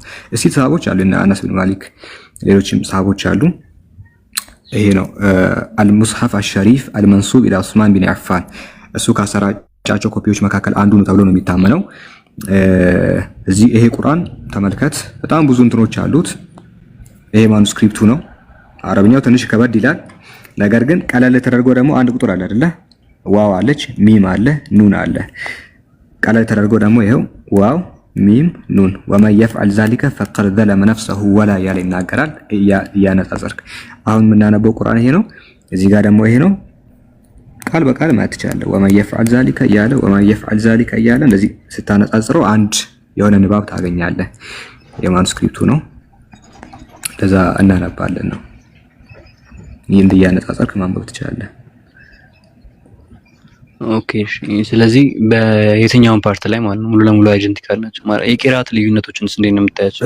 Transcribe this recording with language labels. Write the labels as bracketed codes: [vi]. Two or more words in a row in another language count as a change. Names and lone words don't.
[am] እስቲ ሰሃቦች አሉ እና አነስ ብን ማሊክ ሌሎችም ሰሃቦች አሉ። ይሄ ነው [ar] المصحف الشريف المنسوب إلى عثمان بن عفان። [am] እሱ ካሰራጫቸው ኮፒዎች መካከል አንዱ ነው ተብሎ ነው የሚታመነው። እዚህ ይሄ ቁርአን ተመልከት፣ በጣም ብዙ እንትኖች አሉት። ይሄ ማኑስክሪፕቱ ነው። አረብኛው ትንሽ ከበድ ይላል። ነገር ግን ቀለል ተደርጎ ደግሞ አንድ ቁጥር አለ አይደለ? ዋው አለች፣ ሚም አለ፣ ኑን አለ። ቀለል ተደርጎ ደግሞ ይሄው ዋው ሚም ኑን [ar] ومن يفعل ذلك فقد ظلم نفسه ولا [am] ያለ ይናገራል። እያነጻጸርክ አሁን የምናነበው ቁርአን ይሄ ነው። እዚህ ጋር ደግሞ ይሄ ነው። ቃል በቃል ማለት ይችላል። [ar] ومن يفعل ذلك [am] ያለ [ar] ومن يفعل ذلك [am] ያለ እንደዚህ ስታነጻጽረው አንድ የሆነ ንባብ ታገኛለህ። የማኑስክሪፕቱ ነው። ለዛ እናነባለን ነው። ይህን እያነጻጸርክ ማንበብ ትችላለህ። ኦኬ እሺ። ስለዚህ በየትኛውም ፓርት ላይ ማለት ነው ሙሉ ለሙሉ አይደንቲካል ናቸው ማለት የቂራት ልዩነቶችንስ እንዴት ነው የምታያቸው?